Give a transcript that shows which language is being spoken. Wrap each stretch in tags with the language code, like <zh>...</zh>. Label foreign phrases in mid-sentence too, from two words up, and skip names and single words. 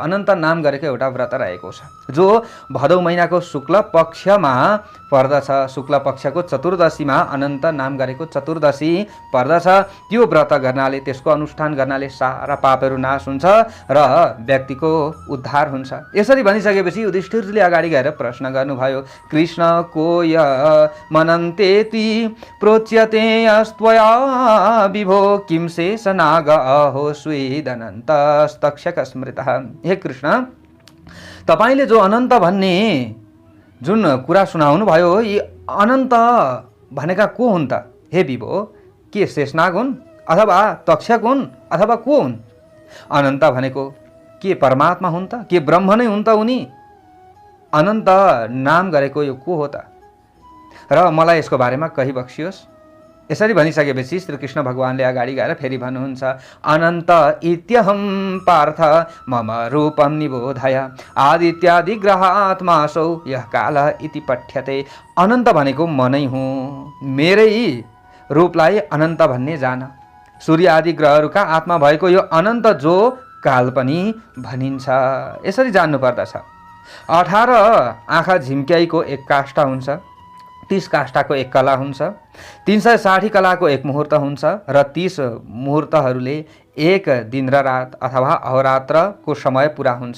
<ne>अनन्त नाम गरेको एउटा व्रत रहेको छ, जो भदौ महिनाको शुक्ल पक्षमा पर्दछ। शुक्ल पक्षको चतुर्दशीमा अनन्त नाम गरेको चतुर्दशी पर्दछ। त्यो व्रत गर्नाले, त्यसको अनुष्ठान गर्नाले सारा पापहरू नाश हुन्छ र व्यक्तिको उद्धार हुन्छ। यसरी भनिसकेपछि युधिष्ठिरले अगाडि गएर प्रश्न गर्नुभयो,</ne> <sa>कृष्ण को य मनन्तेति प्रोच्यते अस्त्वया विभो किं शेष नाग अहो स्वेदनन्तस्तक्षक स्मृतः।</sa> <ne>हे कृष्ण, तपाईले जो अनन्त भन्ने जुन कुरा सुनाउनु भयो, यी अनन्त भनेका को हुन् त? हे विभो, के शेषनाग हुन् अथवा तक्षक हुन् अथवा को हुन्? अनन्त भनेको के परमात्मा हुन् त? के ब्रह्म नै हुन् त उनी? अनन्त नाम गरेको यो को हो त? र मलाई यसको बारेमा कही बक्सियोस्। यसरी भनिसकेपछि श्रीकृष्ण भगवानले अगाडि गएर फेरि भन्नुहुन्छ,</ne> <sa>अनन्त इत्यहं पार्थ मम रूपम निबोधय आदित्यादि ग्रहात्मासौ यह काल इति पठ्यते।</sa> <ne>अनन्त भनेको म नै हुँ, मेरै रूपलाई अनन्त भन्ने जान। सूर्य आदि ग्रहहरूका आत्मा भएको यो अनन्त जो काल पनि भनिन्छ, यसरी जान्नु पर्दछ। 18 आँखा झिम्क्याइको एक काष्ठ हुन्छ, 30 काष्ठको एक कला हुन्छ, 360 कलाको एक मुहुर्त हुन्छ र 30 मुहुर्तहरूले एक दिन र रात अथवा अहोरात्रको समय पुरा हुन्छ।</ne>